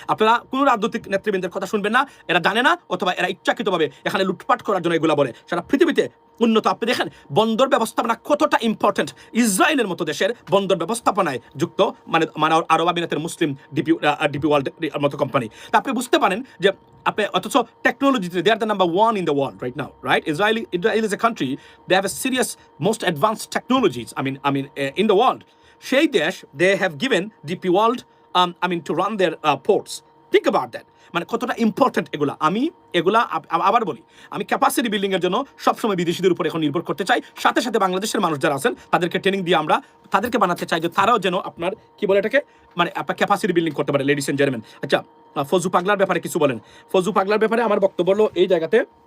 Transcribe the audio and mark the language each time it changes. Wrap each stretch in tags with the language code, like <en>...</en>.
<bn>আপনারা কোনো রাজনৈতিক নেতৃবৃন্দের কথা শুনবেন না, এরা জানে না অথবা এরা ইচ্ছাকৃতভাবে এখানে লুটপাট করার জন্য এগুলা বলে। সারা পৃথিবীতে উন্নত, আপনি দেখেন বন্দর ব্যবস্থাপনা কতটা ইম্পর্টেন্ট। ইসরায়েলের মতো দেশের বন্দর ব্যবস্থাপনায় যুক্ত মানে আরব আমিরাতের মুসলিম ডিপি ওয়ার্ল্ড মতো কোম্পানি। তা আপনি বুঝতে পারেন যে আপনি, অথচ টেকনোলজিতে</bn> <en>They are the number 1 in the world right now, right? Israel is a country, they have a serious most advanced technologies, I mean in the world.</en> <bn>সেই দেশ,</bn> <en>they have given DP World to run their ports. Think about that.</en> <bn>মানে কতটা important এগুলা আবার বলি, আমি capacity building এর জন্য সবসময় বিদেশিদের উপর এখন নির্ভর করতে চাই। সাথে সাথে বাংলাদেশের মানুষ যারা আছেন তাদেরকে ট্রেনিং দিয়ে আমরা তাদেরকে বানাতে চাই যে তারাও যেন আপনার কি বলে এটাকে, মানে আপনার ক্যাপাসিটি বিল্ডিং করতে পারে,</bn> <en>Ladies and gentleman.</en> <bn>আচ্ছা, ফজু পাগলার ব্যাপারে কিছু বলেন। ফজু পাগলার ব্যাপারে আমার বক্তব্য হলো এই জায়গাতে,</bn>